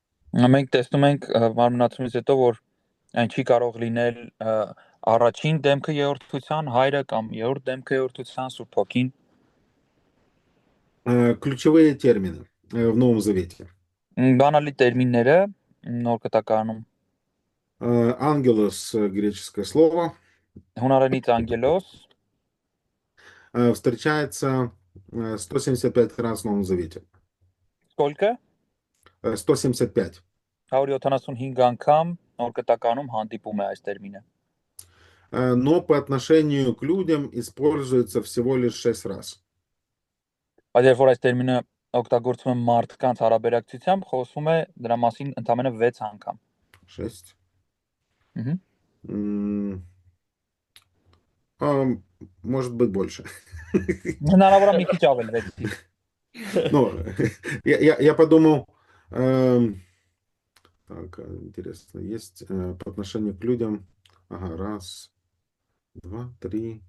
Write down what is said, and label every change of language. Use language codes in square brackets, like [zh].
[hy] Մենք տեսնում ենք մարմնացումից հետո, որ այն չի կարող լինել առաջին դեմքը երրորդության հայրը կամ երրորդ դեմքը երրորդության Սուրբ Հոգին։ [ru] Ключевые термины в Новом Завете. [hy] Բանալի տերմինները նոր կտակարանում։ [ru] Ангелос, греческое слово, [hy] Հունարենից անգելոս, [ru] встречается 175 раз в Новом Завете. սկոլկը 175. [hy] 175 անգամ նոր կտականում հանդիպում է այս տերմինը։ [ru] Но по отношению к людям используется всего лишь 6 раз. [hy] Բայց երբ որ այս տերմինը օգտագործվում է մարդկանց հարաբերակցությամբ, խոսում է դրա մասին ընդամենը 6 անգամ։ 6. Ահա։ [ru] Может быть больше. [hy] Հնարավոր է մի քիչ ավել 6-ից։ [ru] Ну, я подумал, так, интересно, есть по отношению к людям, ага, раз, два, три,